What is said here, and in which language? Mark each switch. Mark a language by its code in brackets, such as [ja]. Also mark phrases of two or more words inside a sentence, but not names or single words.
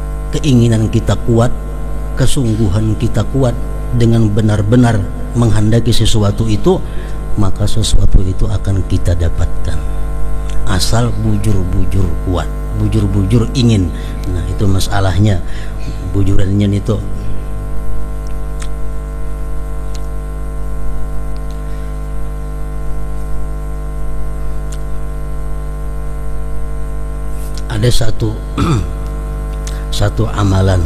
[id] keinginan kita kuat, kesungguhan kita kuat dengan benar-benar menghendaki sesuatu itu, maka sesuatu itu akan kita dapatkan. [bjn] Asal bujur-bujur kuat, bujur-bujur ingin. [id] Nah, itu masalahnya. Bujurannya itu ada satu amalan.